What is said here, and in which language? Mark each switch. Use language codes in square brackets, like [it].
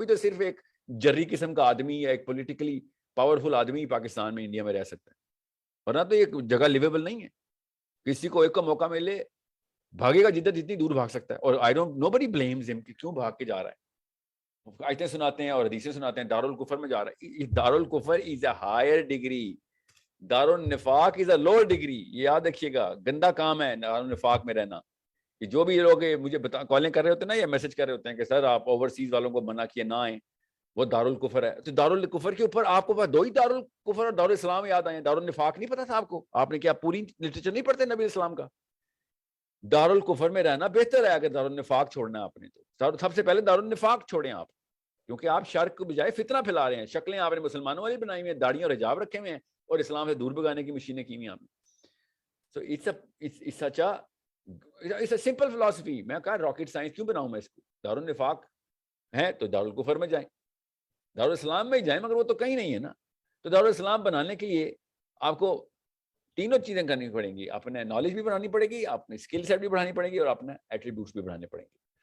[ur] ابھی تو صرف ایک جری قسم کا آدمی یا ایک پولیٹیکلی پاورفل آدمی پاکستان میں, انڈیا میں رہ سکتا ہے, ورنہ تو یہ جگہ لیویبل نہیں ہے. کسی کو ایک کو موقع ملے بھاگے گا جدھر جتنی دور بھاگ سکتا ہے. اور [en] I don't nobody blames ہم [ur] کہ کیوں بھاگ کے جا رہا ہے. آیتیں سناتے ہیں اور حدیثیں سناتے ہیں دارالکفر میں جا رہا ہے. [en] دارالکفر is a higher degree, دارالنفاق is a lower degree. [ur] یہ یاد رکھیے گا, گندا کام ہے دارالنفاق میں رہنا. کہ جو بھی لوگ مجھے کالیں کر رہے ہوتے ہیں نا یا میسج کر رہے ہوتے ہیں کہ سر آپ اوورسیز والوں کو منع کیے نہ آئیں, وہ دارالکفر ہے. تو دارالکفر کے اوپر آپ کو دو ہی دارالکفر اور دارالاسلام یاد آئے. دارالنفاق نہیں پتا تھا آپ کو؟ آپ نے کیا پوری لٹریچر نہیں پڑھتے نبی اسلام کا؟ دارالکفر میں رہنا بہتر ہے. اگر دارالنفاق چھوڑنا ہے آپ نے تو سب سے پہلے دارالنفاق چھوڑیں آپ, کیونکہ آپ شرک کے بجائے فتنہ پھیلا رہے ہیں. شکلیں آپ نے مسلمانوں والی بنائی ہوئی ہیں, داڑیاں اور حجاب رکھے ہوئے ہیں, اور اسلام سے دور بگانے کی مشینیں کی ہوئی ہیں آپ نے. [en] So it's it's a simple philosophy. [ur] میں کہا راکٹ سائنس کیوں بناؤں میں اس کو؟ دارالنفاق ہے تو دارالکفر میں جائیں, دارالاسلام میں ہی جائیں, مگر وہ تو کہیں نہیں ہے نا. تو دارالاسلام بنانے کے لیے آپ کو تینوں چیزیں کرنی پڑیں گی. اپنے نالج بھی بڑھانی پڑے گی, اپنے اسکل سیٹ بھی بڑھانی پڑیں گی, اور اپنے ایٹریبیوٹس بھی بڑھانے پڑیں گے.